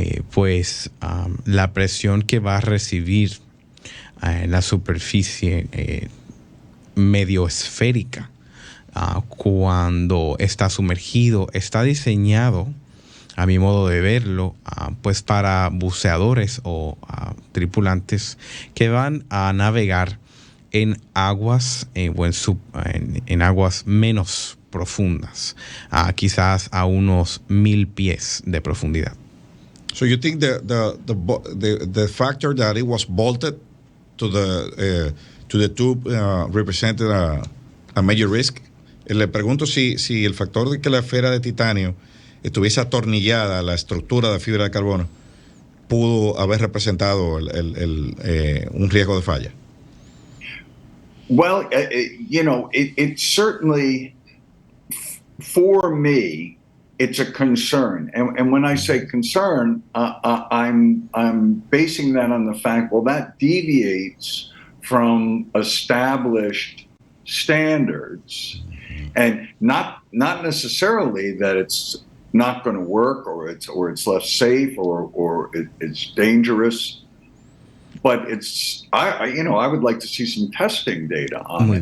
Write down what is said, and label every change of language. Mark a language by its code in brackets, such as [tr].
[es] pues la presión que va a recibir en la superficie medio esférica cuando está sumergido, está diseñado, a mi modo de verlo, pues para buceadores o tripulantes que van a navegar en aguas en aguas menos profundas, quizás a unos 1,000 pies de profundidad. [en] So you think the factor that it was bolted to the tube represented a major risk? [es] Le pregunto si el factor de que la esfera de titanio estuviese atornillada a la estructura de fibra de carbono pudo haber representado un riesgo de falla. [en] Well, it certainly, for me, it's a concern. And when I say concern, I'm basing that on the fact, well, that deviates from established standards, and not necessarily that it's not going to work or it's less safe or it's dangerous, but I would like to see some testing data on